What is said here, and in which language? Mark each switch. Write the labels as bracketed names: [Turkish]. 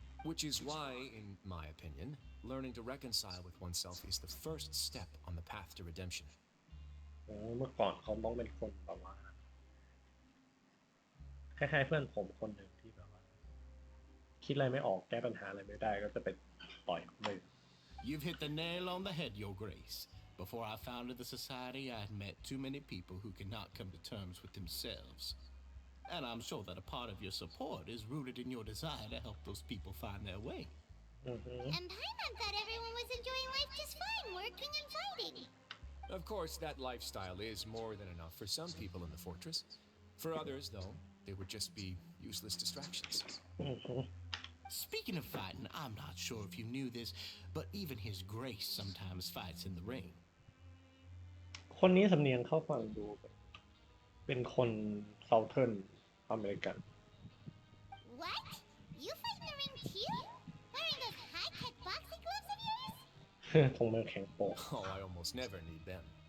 [English] Which is why, in my opinion, learning to reconcile with oneself is the first step on the path to redemption. [Thai] เมื่อก่อนเขาต้องเป็นคนแบบว่าคล้ายๆเพื่อนผมคนหนึ่งที่แบบว่าคิดอะไรไม่ออกแก้ปัญหาอะไรไม่ได้ก็จะไปต่อยมือ [English] You've hit the nail on the head, Your Grace. Before I founded the society, I had met too many people who cannot come to terms with themselves. And I'm sure that a part of your support is rooted in your desire to help those people find their way. And Paimon thought everyone was enjoying life just fine, working and fighting. Of course, that lifestyle is more than enough for some people in the fortress. For others, though, they would just be useless distractions. Speaking of fighting, I'm not sure if you knew this, but even His Grace sometimes fights in the ring. [Thai] คนนี้สำเนียงเข้าฟังดูเป็นคนเซาเทิร์นอเมริกัน [English] What? You fight in the ring too? Wearing those high-tech boxing gloves of yours? [Thai] คงมาแข่งโป๊ก [English] Oh, I almost never need them.